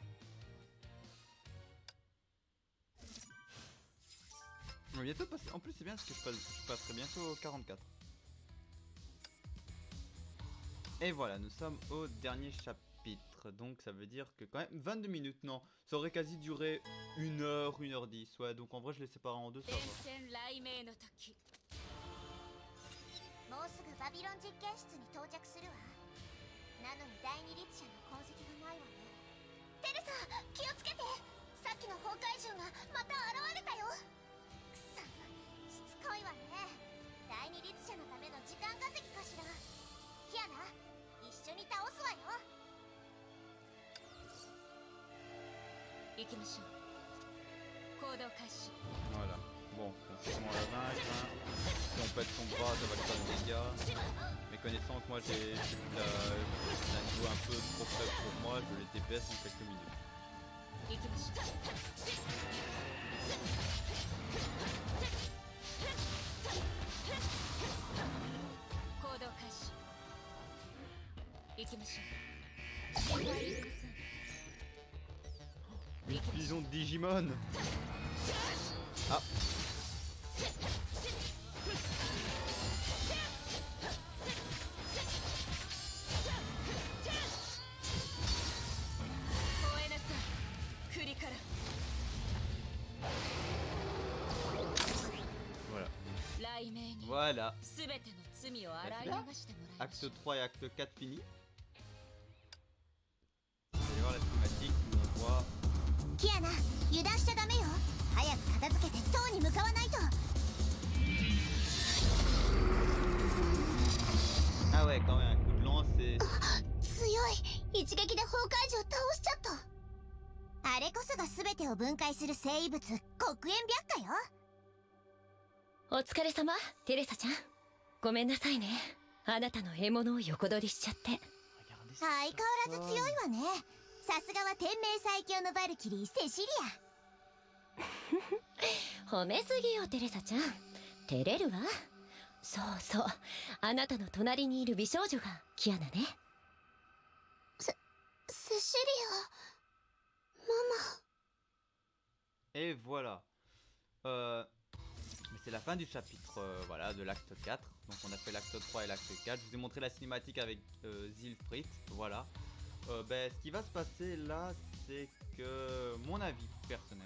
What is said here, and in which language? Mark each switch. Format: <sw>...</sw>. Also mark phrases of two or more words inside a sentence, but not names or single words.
<fr>On va bientôt passer. En plus, c'est bien parce que je passerai bientôt au 44. Et voilà, nous sommes au dernier chapitre. Donc ça veut dire que quand même 22 minutes, non. Ça aurait quasi duré 1 heure, 1h10. Ouais, donc en vrai, je les sépare en deux, ça</fr> <ja>伝</ja> <fr>va.</fr> <ja>染雷鳴の時。もうすぐバビロン実験室に到着するわ。なのに第二律者の痕跡がないわね。テレサ、気をつけて。さっきの崩壊獣がまた現れたよ。くそ、しつこいわね。第二律者のための時間稼ぎかしら。キアナ、一緒に倒すわよ。行きましょう。行動開始。</ja> <fr>Voilà. Bon, on sait comment la vaincre. Hein. Si on pète son bras, ça va lui faire des dégâts. Mais connaissant que moi j'ai la niveau un peu trop faible pour moi, je les DPS en quelques minutes.</fr> <ja>行きましょう。行動開始。行きましょう。心配いりません。</ja> <fr>Une fusion de Digimon. Ah.</fr> <ja>燃えなさい。栗から。</ja> <fr>Voilà.</fr> <ja>雷鳴に</ja> <fr>Voilà.</fr> <ja>すべての罪を洗い流してもらいまし</ja> <fr>Acte</fr> <ja>ょう。</ja> <fr>3 et acte 4 fini. Vous allez voir la cinématique où on voit.</fr> <ja>キアナ、油断しちゃダメよ。早く片付けて塔に向かわないと。</ja> <fr>Ah ouais, quand même, un coup de lance et.</fr> <ja>強い。一撃で崩壊獣倒しちゃった。あれこそが全てを分解する生物黒煙白化よ。お疲れ様、テレサちゃん。ごめんなさいね。あなたの獲物を横取りしちゃって。</ja> <fr>Regardez</fr> <ja>相変わらず強いわね。さすがは天命最強のバルキリーセシリ褒めすぎよ、テレサちゃん。照れるわ。そうそう、あなたの隣にいる美少女がキアナね。ア。セシリアママ。</ja> <fr>Et voilà. Mais c'est la fin du chapitre voilà, de l'acte 4. Donc on a fait l'acte 3 et l'acte 4. Je vous ai montré la cinématique avec Zilfrit. Voilà. Ce qui va se passer là, c'est que mon avis personnel.</fr>